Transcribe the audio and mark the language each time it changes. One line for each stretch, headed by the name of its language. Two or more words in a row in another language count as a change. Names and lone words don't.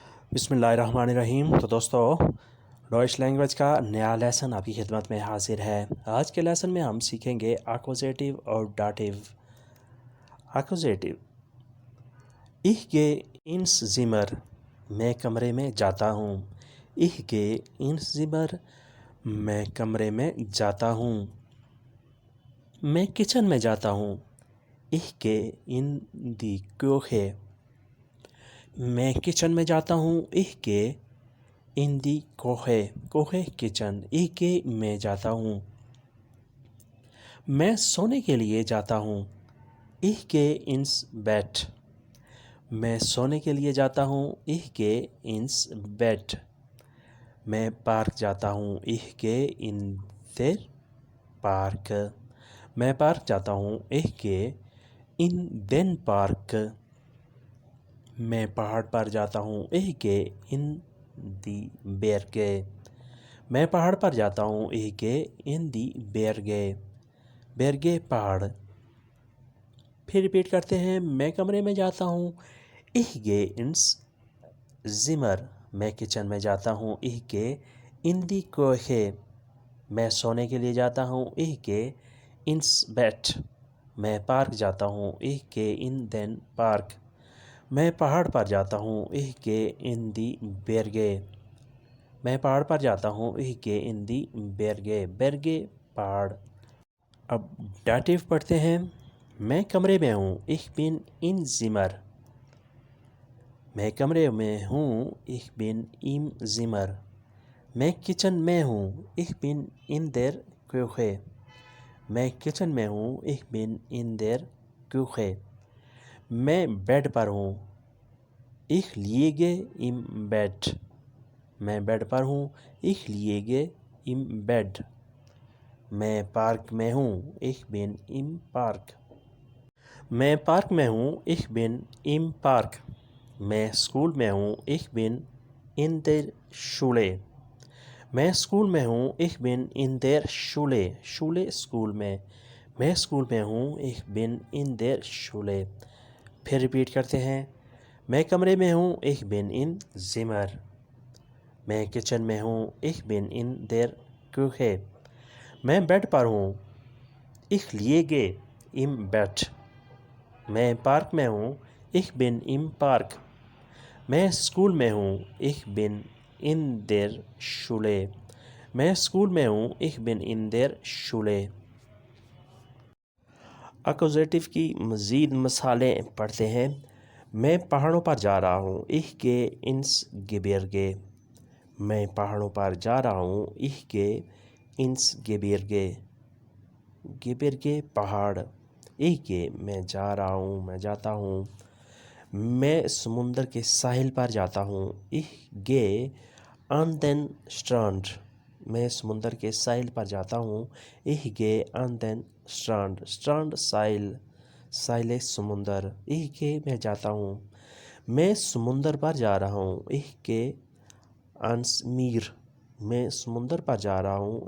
Urdu: بسم اللہ الرحمن الرحیم۔ تو دوستو، ڈوئچ لینگویج کا نیا لیسن آپ کی خدمت میں حاضر ہے۔ آج کے لیسن میں ہم سیکھیں گے ایکوزیٹو اور ڈاٹیو۔ ایکوزیٹو:
German: Ich gehe ins Zimmer،
Urdu: میں کمرے میں جاتا ہوں۔
German: Ich gehe ins Zimmer،
Urdu: میں کمرے میں جاتا ہوں۔ میں کچن میں جاتا ہوں۔
German: Ich gehe in die Küche،
Urdu: میں کچن میں جاتا ہوں۔
German: Ich gehe in die Küche، Küche کچن، Ich gehe
Urdu: میں جاتا ہوں۔ میں سونے کے لیے جاتا ہوں۔
German: Ich gehe ins Bett،
Urdu: میں سونے کے لیے جاتا ہوں۔
German: Ich gehe ins Bett،
Urdu: میں پارک جاتا ہوں۔
German: Ich gehe in den Park،
Urdu: میں پارک جاتا ہوں۔
German: Ich gehe in den Park،
Urdu: میں پہاڑ پر جاتا ہوں۔
German: Ich gehe in die Berge،
Urdu: میں پہاڑ پر جاتا ہوں۔
German: Ich gehe in die Berge، Berge پہاڑ۔
Urdu: پھر ریپیٹ کرتے ہیں۔ میں کمرے میں جاتا ہوں۔
German: Ich gehe ins Zimmer،
Urdu: میں کچن میں جاتا ہوں۔
German: Ich gehe in die Küche،
Urdu: میں سونے کے لیے جاتا ہوں۔
German: Ich gehe ins Bett،
Urdu: میں پارک جاتا ہوں۔
German: Ich gehe in den Park،
Urdu: میں پہاڑ پر جاتا ہوں۔
German: Ich gehe in die Berge،
Urdu: میں پہاڑ پر جاتا ہوں۔
German: Ich gehe in die Berge، Berge پہاڑ۔
Urdu: اب ڈاٹیو پڑھتے ہیں۔ میں کمرے میں ہوں۔
German: Ich bin im Zimmer،
Urdu: میں کمرے میں ہوں۔
German: Ich bin im Zimmer،
Urdu: میں کچن میں ہوں۔
German: Ich bin in der Küche،
Urdu: میں کچن میں ہوں۔
German: Ich bin in der Küche،
Urdu: میں بیڈ پر ہوں۔
German: Ich liege im Bett،
Urdu: میں بیڈ پر ہوں۔
German: Ich liege im Bett،
Urdu: میں پارک میں ہوں۔
German: Ich bin im Park،
Urdu: میں پارک میں ہوں۔
German: Ich bin im Park،
Urdu: میں اسکول میں ہوں۔
German: Ich bin in der Schule،
Urdu: میں اسکول میں ہوں۔
German: Ich bin in der Schule، Schule
Urdu: اسکول میں اسکول میں ہوں۔
German: Ich bin in der Schule۔
Urdu: پھر ریپیٹ کرتے ہیں۔ میں کمرے میں ہوں۔
German: Ich bin im Zimmer،
Urdu: میں کچن میں ہوں۔
German: Ich bin in der Küche،
Urdu: میں بیڈ پر ہوں۔
German: Ich liege im Bett،
Urdu: میں پارک میں ہوں۔
German: Ich bin im Park،
Urdu: میں اسکول میں ہوں۔
German: Ich bin in der Schule،
Urdu: میں اسکول میں ہوں۔
German: Ich bin in der Schule۔
Urdu: ایکوزیٹو کی مزید مثالیں پڑھتے ہیں۔ میں پہاڑوں پر جا رہا ہوں۔
German: Ich gehe ins Gebirge،
Urdu: میں پہاڑوں پر جا رہا ہوں۔
German: Ich gehe ins Gebirge، Gebirge پہاڑ۔ Ich gehe
Urdu: میں جا رہا ہوں، میں جاتا ہوں۔ میں سمندر کے ساحل پر جاتا ہوں۔
German: Ich gehe an den Strand،
Urdu: میں سمندر کے ساحل پر جاتا ہوں۔
German: Ich gehe an den Strand، Strand
Urdu: ساحل، ساحل سمندر۔
German: Ich gehe
Urdu: میں جاتا ہوں۔ میں سمندر پر جا رہا ہوں۔
German: Ich gehe ans Meer،
Urdu: میں سمندر پر جا رہا ہوں۔